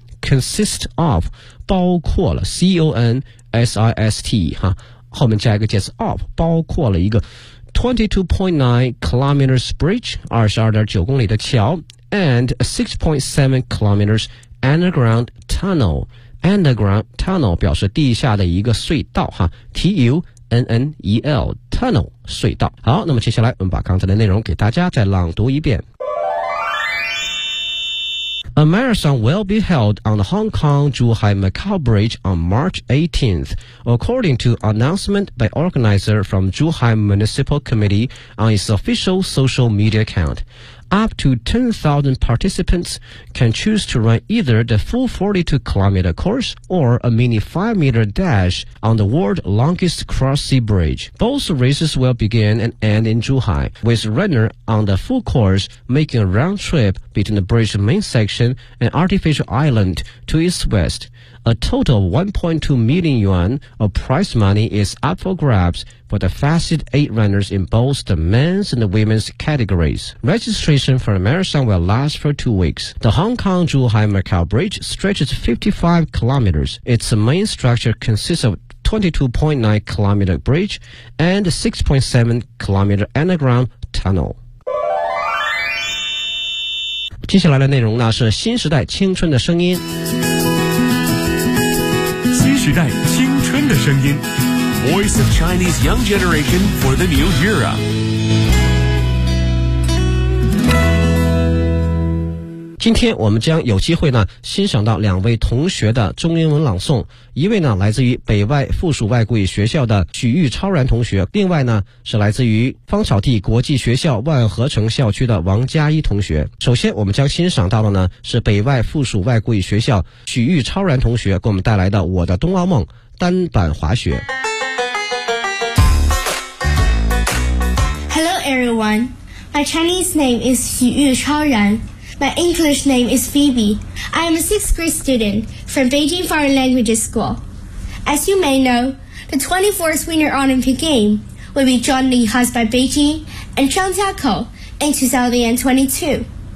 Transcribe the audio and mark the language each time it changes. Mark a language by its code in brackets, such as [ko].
[en] consist of [zh] 包括了 [en] consist [zh] 哈，后面加一个介词 [en] of [zh] 包括了一个 [en] 22.9 kilometers bridge [zh] 22.9公里的桥 [en] and 6.7 kilometers underground tunnel [zh] underground tunnel 表示地下的一个隧道哈 [en] tunnel tunnel [zh] 隧道。好，那么接下来我们把刚才的内容给大家再朗读一遍。 [en] A marathon will be held on the Hong Kong Zhuhai Macau Bridge on March 18th, according to announcement by organizer from Zhuhai Municipal Committee on its official social media account. Up to 10,000 participants can choose to run either the full 42-kilometer course or a mini 5-meter dash on the world's longest cross-sea bridge. Both races will begin and end in Zhuhai, with runners on the full course making a round trip between the bridge's main section and artificial island to its west. A total of 1.2 million yuan of prize money is up for grabs for the fastest 8 runners in both the men's and the women's categories. Registration for the marathon will last for 2 weeks. The Hong Kong Zhuhai Macau Bridge stretches 55 kilometers. Its main structure consists of 22.9 kilometer bridge and 6.7 kilometer underground tunnel. [zh] 接下来的内容呢是新时代青春的声音。新时代青春的声音 [en] Voice of Chinese Young Generation for the New Era。 [zh] 今天我们将有机会呢欣赏到两位同学的中英文朗诵，一位呢来自于北外附属外国语学校的许玉超然同学，另外呢是来自于芳草地国际学校万和城校区的王佳一同学。首先我们将欣赏到的呢是北外附属外国语学校许玉超然同学给我们带来的《我的冬奥梦》单板滑雪。 [en] Hello everyone, my Chinese name is 许玉超然。 My English name is Phoebe. I am a 6th grade student from Beijing Foreign Languages School. As you may know, the 24th Winter Olympic Game will be jointly hosted by Beijing and Zhang Jiakou in 2022.